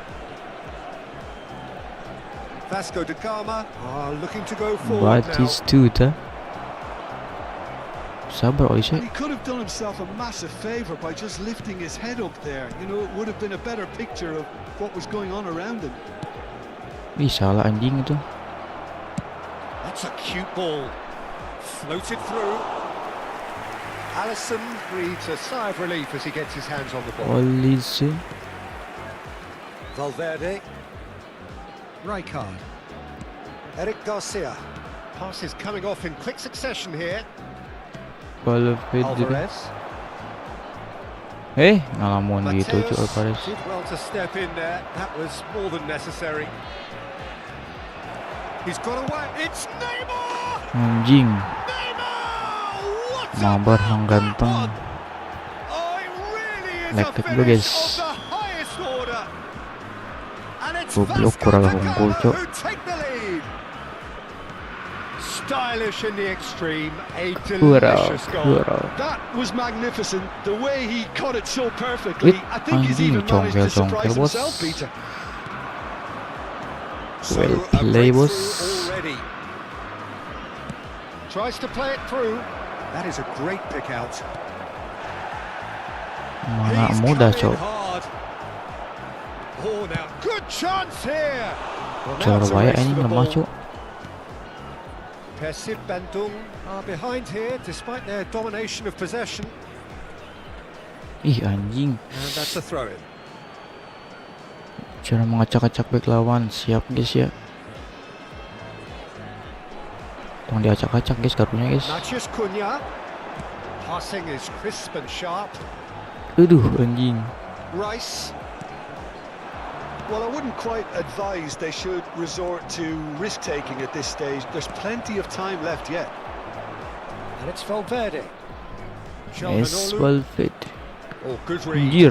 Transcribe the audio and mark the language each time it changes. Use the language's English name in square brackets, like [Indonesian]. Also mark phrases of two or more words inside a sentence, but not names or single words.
[English] Vasco da Gama are looking to go forward now. [Indonesian] Sabar Oisha. [English] He could have done himself a massive favour by just lifting his head up there. You know, it would have been a better picture of what was going on around him. [Indonesian] Ih, salah anjing itu. [English] That's a cute ball. Floated through. Alisson breathes a sigh of relief as he gets his hands on the ball. Olise. Valverde. Rijkaard. Eric Garcia. Passes coming off in quick succession here. Alvarez. [Indonesian] Ngalamun gitu cuy Alvarez. [English] Did well to step in there. That was more than necessary. He's got away. It's Neymar. [Indonesian] Anjing. [English] Neymar! What [Indonesian] Mabar yang ganteng. [English] Oh, it really is Like a [Indonesian] it dulu, [English] finish guys. of the highest order. And it's [Indonesian] Goblok [English] Vasco [Indonesian] kurang [English] da [Indonesian] unggul [English] Gama [Indonesian] cok. [English] who take the lead. Style stylish in the extreme, a delicious goal. That was magnificent. The way he caught it so perfectly. I think he's even managed to surprise himself, Peter. Well play, boss. Already. Tries to play it through. That is a great pick out. [Indonesian] Mana mudah, cok. [English] Oh, now good chance here. [Indonesian] Surabaya ini lemah, cok. [English] Persib Bandung are behind here despite their domination of possession. [Indonesian] Ih, anjing. [English] And that's a throw in. [Indonesian] Cara mengacak-acak back lawan. Siap, guys ya. Tolong diacak-acak, guys, kartunya, guys. [English] Matheus Cunha. Passing is crisp and sharp. [Indonesian] Aduh, anjing. [English] Rice. Well, I wouldn't quite advise they should resort to risk-taking at this stage. There's plenty of time left yet. And it's Valverde. [Spanish] Es Valverde. [English] Oh, good read. [Indonesian] Anjir.